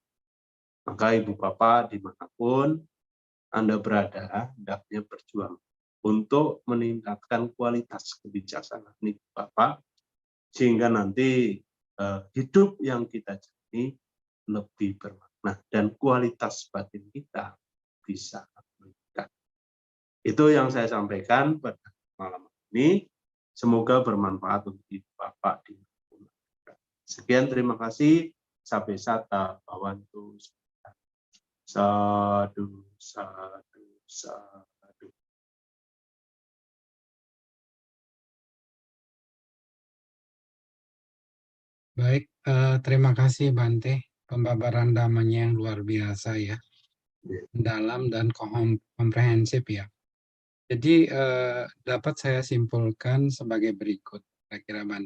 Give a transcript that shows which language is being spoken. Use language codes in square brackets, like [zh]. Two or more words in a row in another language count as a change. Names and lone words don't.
[id] Maka Ibu Bapak dimanapun Anda berada, hendaknya berjuang untuk meningkatkan kualitas kebijaksanaan Ibu Bapak, sehingga nanti hidup yang kita jalani lebih bermakna dan kualitas batin kita bisa meningkat. Itu yang saya sampaikan pada malam ini. Semoga bermanfaat untuk Ibu Bapak. Sekian, terima kasih. [pi] Sabe sata bawantu. Sadu, sadu, sadu. [id] Baik, terima kasih Bante. Pembabaran damanya yang luar biasa ya, dalam dan komprehensif ya. Jadi dapat saya simpulkan sebagai berikut, kira-kira Bante.